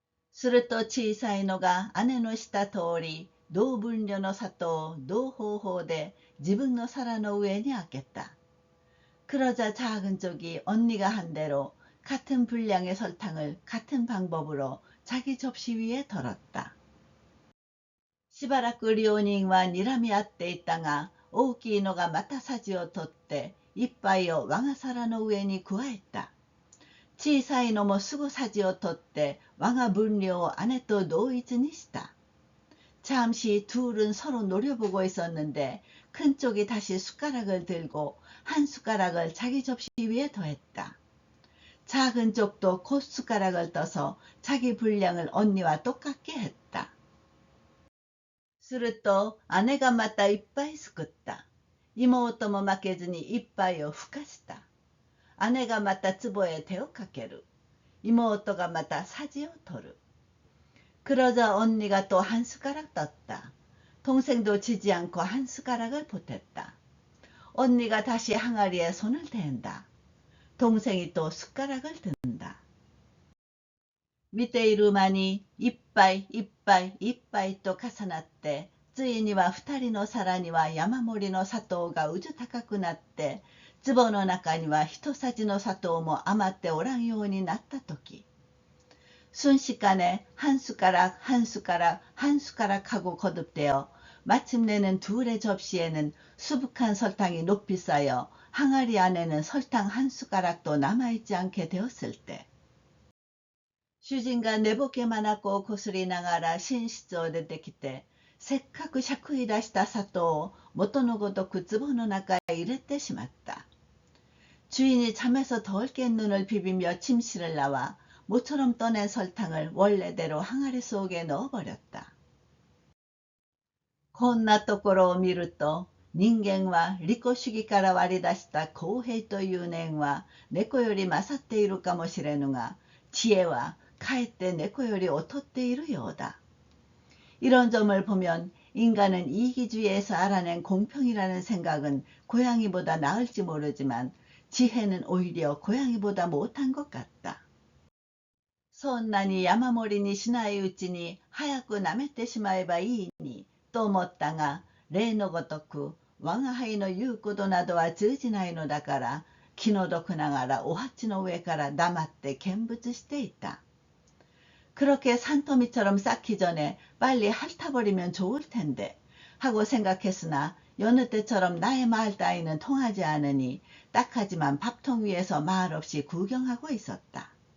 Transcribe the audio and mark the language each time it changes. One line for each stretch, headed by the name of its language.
Japanese: すると小さいのが姉のした通り、同分量の砂糖を同方法で自分の皿の上に開けた。
Korean: 그러자 작은 쪽이 언니가 한 대로 같은 분량의 설탕을 같은 방법으로 자기 접시 위에 덜었다.
Japanese: しばらく両人は睨み合っていたが、大きいのがまたさじを取って一杯を我が皿の上に加えた。小さいのもすぐさじを取って我が分量を姉と同一にした。
Korean: 잠시 둘은 서로 노려보고 있었는데 큰 쪽이 다시 숟가락을 들고 한 숟가락을 자기 접시 위에 더했다. 작은 쪽도 곧 숟가락을 떠서 자기 분량을 언니와 똑같게 했다.
Japanese: すると姉がまたいっぱいすくった。妹も負けずに一杯をふかした。姉がまた壺へ手をかける。妹がまたさじを取る。
Korean: 그러자 언니가 또 한 숟가락 떴다. 동생도 지지 않고 한 숟가락을 보탰다. 언니가 다시 항아리에 손을 댄다. 동생이 또 숟가락을 든다.
Japanese: 見ている間に一杯一杯一杯と重なって、ついには二人の皿には山盛りの砂糖がうじ高くなって、壺の中には一さじの砂糖も余っておらんようになったとき、
Korean: 순식간에 한 숟가락 한 숟가락 한 숟가락하고 거듭되어 마침내는 둘의 접시에는 수북한 설탕이 높이 쌓여 항아리 안에는 설탕 한 숟가락도 남아있지 않게 되었을 때,
Japanese: 主人が寝ぼけ眼をこすりながら寝室を出てきて、せっかくしゃくり出した砂糖を元のごとく壺の中へ入れてしまった。
Korean: 주인이 잠에서 덜 깬 눈을 비비며 침실을 나와 모처럼 떠낸 설탕을 원래대로 항아리 속에 넣어버렸다.
Japanese: こんなところを見ると、人間は利己主義から割り出した公平という念は猫より勝っているかもしれぬが、知恵はかえって猫より劣っているようだ。
Korean: 이런 점을 보면 인간은 이기주의에서 알아낸 공평이라는 생각은 고양이보다 나을지 모르지만 지혜는 오히려 고양이보다 못한 것 같다.
Japanese: そんなに山盛りにしないうちに早く舐めてしまえばいいにと思ったが、例のごとく我が輩の言うことなどは通じないのだから、気の毒ながらお鉢の上から黙って見物していた。
Korean: 그렇게 산더미처럼 쌓기 전에 빨리 핥아버리면 좋을 텐데 하고 생각했으나 여느 때처럼 나의 말 따위는 통하지 않으니 딱하지만 밥통 위에서 말없이 구경하고 있었다.